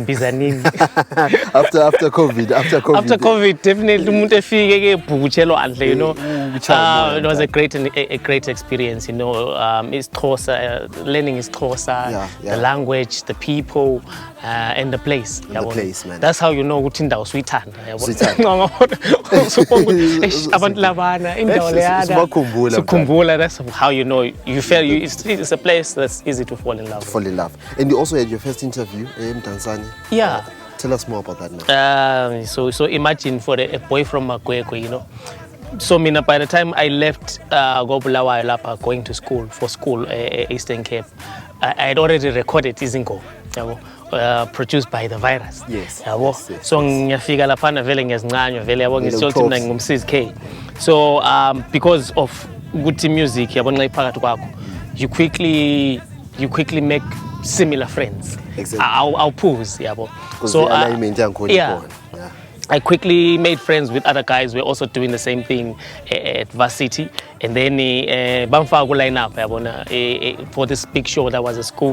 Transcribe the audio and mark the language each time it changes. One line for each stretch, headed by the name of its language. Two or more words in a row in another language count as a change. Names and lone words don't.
English: After COVID. After COVID, definitely. You know, it was a great experience. You know, it's Xhosa, learning is Xhosa, the language, the people. and the place. The place, man. That's how you know
North Ndebele: ukuthi indawo suyithanda. Sukhumbula.
English: That's how you know you feel it's a place that's easy to fall in love. Fall in love. And you also had your first interview in Tanzania. Yeah. Tell us more about that now. So imagine for a boy from Magwegwe, you know. So by the time I left Bulawayo lapha going to school Eastern Cape, I had already recorded Msiz'kay, produced by the virus. Yes.
North Ndebele: So ngiyafika lapha vele ngiyazincanywa vele yabo ngisothi mina ngumsiz'kay.
English: So because of good music
North Ndebele: yabo nxa iphakathi kwakho,
English: you quickly make similar friends. Exactly. I'll pause yabo. So I quickly made friends with other guys. We're also doing the same thing at Varsity. And then Bamfago line up for this big show that was at school.